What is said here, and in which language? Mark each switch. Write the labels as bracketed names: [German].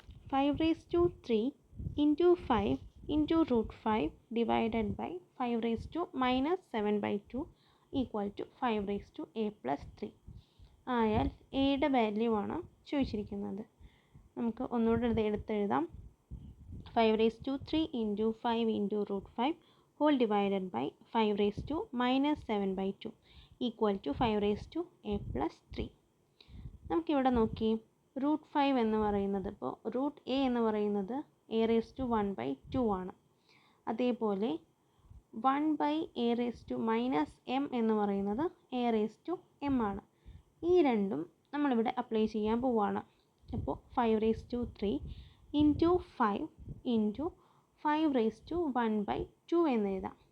[English] 5 raised to 3 into 5 into root 5 divided by 5 raised to minus 7 by 2 equal to 5 raised to a plus 3. [Malayalam] ആയാൽ എയുടെ value ആണ് ചോദിച്ചിരിക്കുന്നത്. നമുക്ക് ഒന്നുകൂടെ എടുത്തെഴുതാം. [English] 5 raised to 3 into 5 into root 5 whole divided by 5 raised to minus 7 by 2 equal to 5 raised to a plus 3. [Malayalam] നമുക്കിവിടെ നോക്കി root 5 എന്ന് പറയുന്നത്, ഇപ്പോൾ റൂട്ട് എ എന്ന് പറയുന്നത് എ റേസ് ടു 1 ബൈ 2 ആണ്. അതേപോലെ 1 by A raise to minus M എന്ന് പറയുന്നത് എ റേസ് ടു എം ആണ്. ഈ രണ്ടും നമ്മളിവിടെ അപ്ലൈ ചെയ്യാൻ പോവുകയാണ്. അപ്പോൾ 5 raise to 3 into 5 into 5 raise to 1 by 2 എന്ന് എഴുതാം.